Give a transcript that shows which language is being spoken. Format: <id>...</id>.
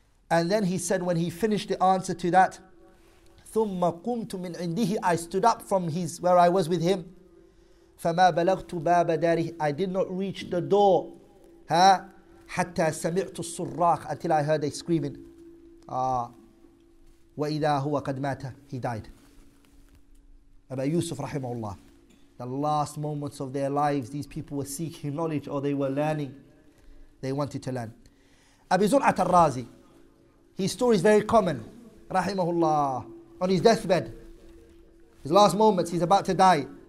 <en>And then he said, when he finished the answer to that,</en> <ar>ثُمَّ قُمْتُ مِنْ عِنْدِهِ,</ar> <en>I stood up from where I was with him.</en> <ar>فَمَا بَلَغْتُ بَابَ دَارِهِ,</ar> <en>I did not reach the door.</en> <ar>حَتَّى سَمِعْتُ الصُّرَّاخ,</ar> <en>until I heard a screaming.</en> <ar>وَإِذَا هُوَ قَدْ مَاتَ,</ar> <en>he died. Abu Yusuf rahimahullah. The last moments of their lives, these people were seeking knowledge, or they were learning. They wanted to learn. Abu Zur'at al-Razi, his story is very common. Rahimahullah. On his deathbed, his last moments, he's about to die.</en>